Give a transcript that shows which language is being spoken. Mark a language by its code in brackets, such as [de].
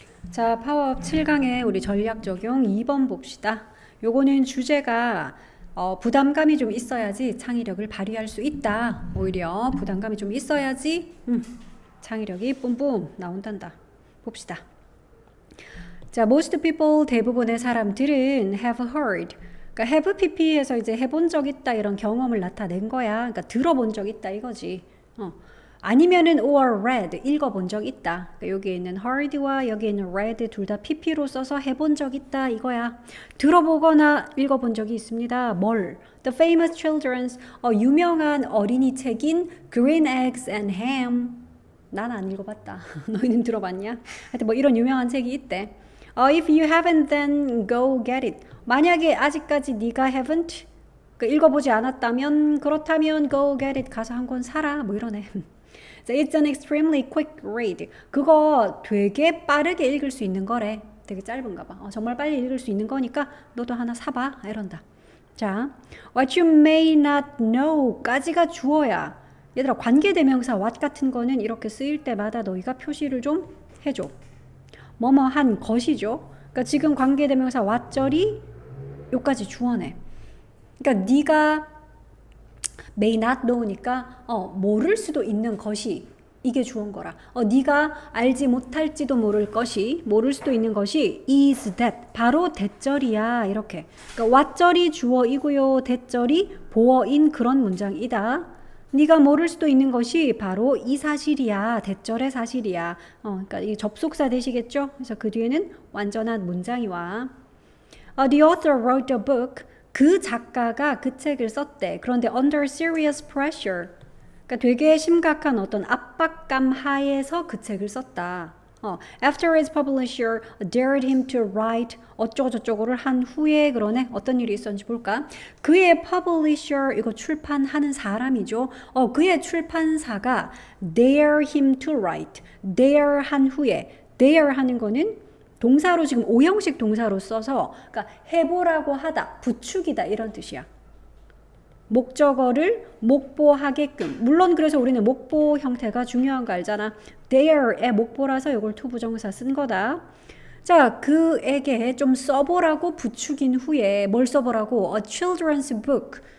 [ko] 자, 파워업 7강의 우리 전략 적용 2번 봅시다. 요거는 주제가 부담감이 좀 있어야지 창의력을 발휘할 수 있다. 오히려 부담감이 좀 있어야지 창의력이 뿜뿜 나온단다. 봅시다. 자, [en] most people [ko] 대부분의 사람들은 [en] have heard. [ko] 그러니까 have pp에서 이제 해본 적 있다 이런 경험을 나타낸 거야. 그러니까 들어본 적 있다 이거지. 아니면은 [en] or read [ko] 읽어본 적 있다. 그러니까 여기에 있는 heard와 여기에 있는 read 둘 다 pp로 써서 해본 적 있다 이거야. 들어보거나 읽어본 적이 있습니다. 뭘? [en] The famous children's [ko] 유명한 어린이 책인 Green Eggs and Ham. 난 안 읽어봤다. 너희는 들어봤냐? 하여튼 뭐 이런 유명한 책이 있대. [en] If you haven't, then go get it. [ko] 만약에 아직까지 네가 haven't 읽어보지 않았다면 그렇다면 [en] go get it [ko] 가서 한 권 사라 뭐 이러네. [en] It's an extremely quick read. [ko] 그거 되게 빠르게 읽을 수 있는 거래. 되게 짧은가 봐. 정말 빨리 읽을 수 있는 거니까 너도 하나 사봐 이런다. 자, [en] what you may not know [ko] 까지가 주어야. 얘들아 관계대명사 what 같은 거는 이렇게 쓰일 때마다 너희가 표시를 좀 해줘. 뭐뭐한 것이죠. 그러니까 지금 관계대명사 what절이 요까지 주어네. 그러니까 네가 may not know니까 모를 수도 있는 것이 이게 주어인 거라. 네가 알지 못할지도 모를 것이 모를 수도 있는 것이 [en] is that [ko] 바로 대절이야 이렇게. 그러니까 what절이 주어이고요. 대절이 보어인 그런 문장이다. 네가 모를 수도 있는 것이 바로 이 사실이야. 대절의 사실이야. 그러니까 이 접속사 되시겠죠? 그래서 그 뒤에는 완전한 문장이 와. [en] The author wrote a book. [ko] 그 작가가 그 책을 썼대. 그런데 [en] under serious pressure. [ko] 그러니까 되게 심각한 어떤 압박감 하에서 그 책을 썼다. [en] After his publisher dared him to write [ko] 어쩌고저쩌고를 한 후에 그러네. 어떤 일이 있었는지 볼까? 그의 publisher 이거 출판하는 사람이죠. 그의 출판사가 [en] dare him to write. [ko] dare 한 후에 dare 하는 거는 동사로 지금 오형식 동사로 써서 그러니까 해보라고 하다, 부추기다 이런 뜻이야. 목적어를 목보하게끔. 물론 그래서 우리는 목보 형태가 중요한 거 알잖아. dare의 목보라서 이걸 투부정사 쓴 거다. 자, 그에게 좀 써보라고 부추긴 후에 뭘 써보라고? [en] A children's book.